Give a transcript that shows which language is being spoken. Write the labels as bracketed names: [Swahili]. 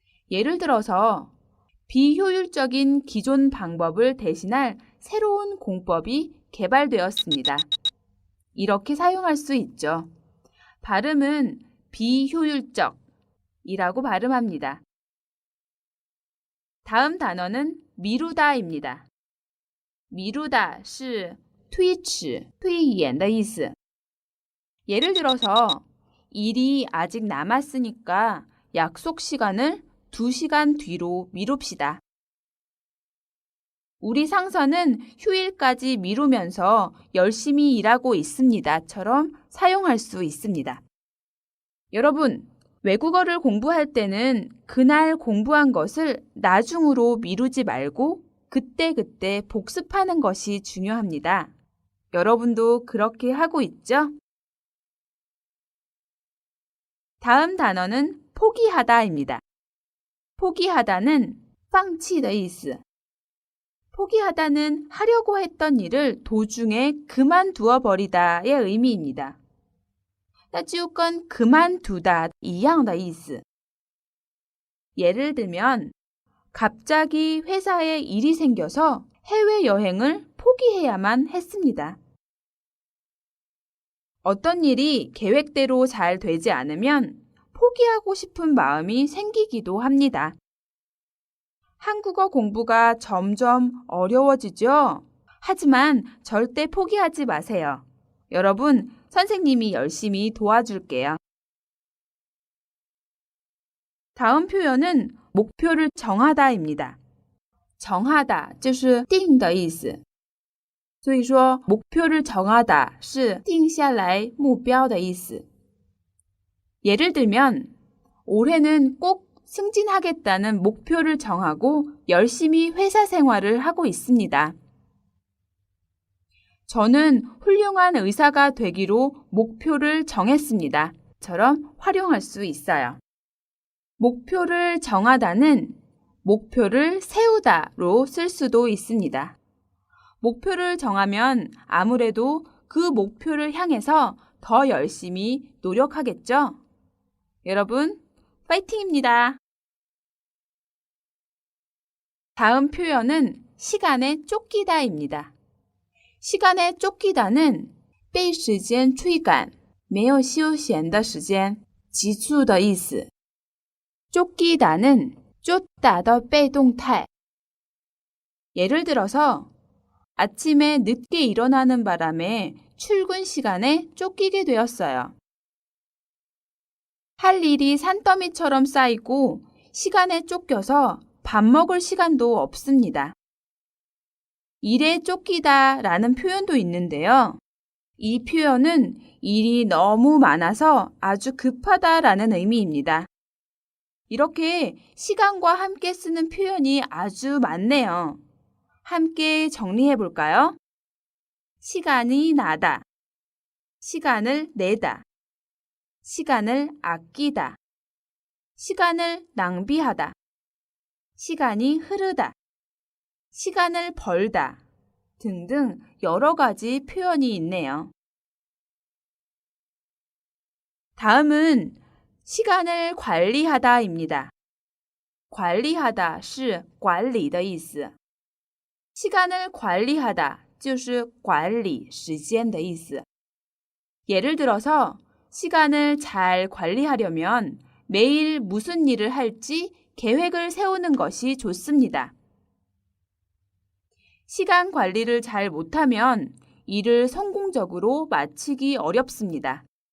[Korean] 예를 들어서 비효율적인 기존 방법을 대신할 새로운 공법이 개발되었습니다. 이렇게 사용할 수 있죠. 발음은 비효율적이라고 발음합니다. 다음 단어는 미루다입니다. [Chinese] 미루다 是推迟,推延的意思. [Korean] 예를 들어서 일이 아직 남았으니까 약속 시간을 2시간 뒤로 미룹시다. 우리 상사는 휴일까지 미루면서 열심히 일하고 있습니다.처럼 사용할 수 있습니다. 여러분, 외국어를 공부할 때는 그날 공부한 것을 나중으로 미루지 말고 그때그때 복습하는 것이 중요합니다. 여러분도 그렇게 하고 있죠? 다음 단어는 포기하다입니다. [Chinese] 포기하다는 放弃的意思. [Korean] 포기하다는 하려고 했던 일을 도중에 그만두어 버리다의 의미입니다. [Chinese] 那就跟 그만두다 一样的意思. [Korean] 예를 들면 갑자기 회사에 일이 생겨서 해외여행을 포기해야만 했습니다. 어떤 일이 계획대로 잘 되지 않으면 포기하고 싶은 마음이 생기기도 합니다. 한국어 공부가 점점 어려워지죠? 하지만 절대 포기하지 마세요. 여러분, 선생님이 열심히 도와줄게요. 다음 표현은 목표를 정하다입니다. [Chinese] 정하다 就是定的意思。所以说 목표를 정하다 是定下来目标的意思。 [Korean] 예를 들면 올해는 꼭 승진하겠다는 목표를 정하고 열심히 회사 생활을 하고 있습니다. 저는 훌륭한 의사가 되기로 목표를 정했습니다. 처럼 활용할 수 있어요. 목표를 정하다는 목표를 세우다로 쓸 수도 있습니다. 목표를 정하면 아무래도 그 목표를 향해서 더 열심히 노력하겠죠? 여러분, 파이팅입니다. 다음 표현은 시간에 쫓기다입니다. [Chinese] 시간에 쫓기다는 被时间追赶,没有休闲的时间,急促的意思. 쫓기다는 쫓다的被动态. [Korean] 예를 들어서 아침에 늦게 일어나는 바람에 출근 시간에 쫓기게 되었어요. 할 일이 산더미처럼 쌓이고 시간에 쫓겨서 밥 먹을 시간도 없습니다. 일에 쫓기다 라는 표현도 있는데요. 이 표현은 일이 너무 많아서 아주 급하다 라는 의미입니다. 이렇게 시간과 함께 쓰는 표현이 아주 많네요. 함께 정리해 볼까요? 시간이 나다, 시간을 내다, 시간을 아끼다, 시간을 낭비하다, 시간이 흐르다, 시간을 벌다 등등 여러 가지 표현이 있네요. 다음은 시간을 관리하다입니다. [Chinese] 관리하다 是管理的意思.시간을 관리하다 就是管理时间的意思. [Korean] 예를 들어서 시간을 잘 관리하려면 매일 무슨 일을 할지 계획을 세우는 것이 좋습니다. 시간 관리를 잘 못하면 일을 성공적으로 마치기 어렵습니다.